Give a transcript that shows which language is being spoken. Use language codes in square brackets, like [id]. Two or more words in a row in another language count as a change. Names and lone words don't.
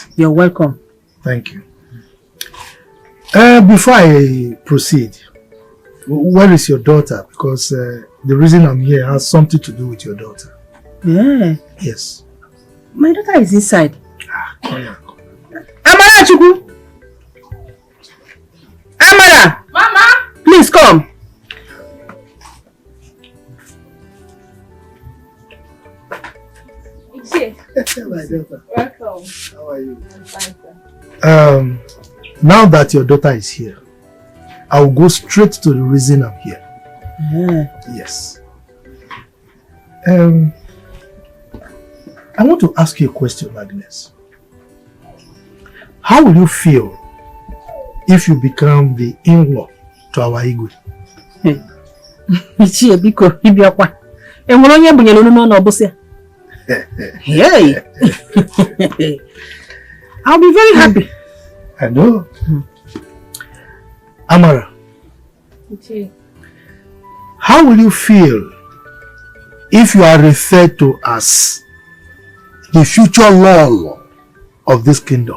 [en] You're welcome. Thank you. Before I proceed, where is your daughter? Because the reason I'm here has something to do with your daughter. Yeah. Yes. My daughter is inside. Come here. Amara Chuku! Amara! Mama! Please come. My daughter. Welcome. How are you? I'm fine, sir. Now that your daughter is here, I will go straight to the reason I'm here. Yeah. Yes. I want to ask you a question, Agnes. How will you feel if you become the in-law to our Igwe? [ig] Ichie biko ibiakwa. Enwere onye bunyere unu na obusia. [en] Hey. I'll be very happy. I know. Amara, Ichie. how will you feel if you are referred to as the future law of this kingdom?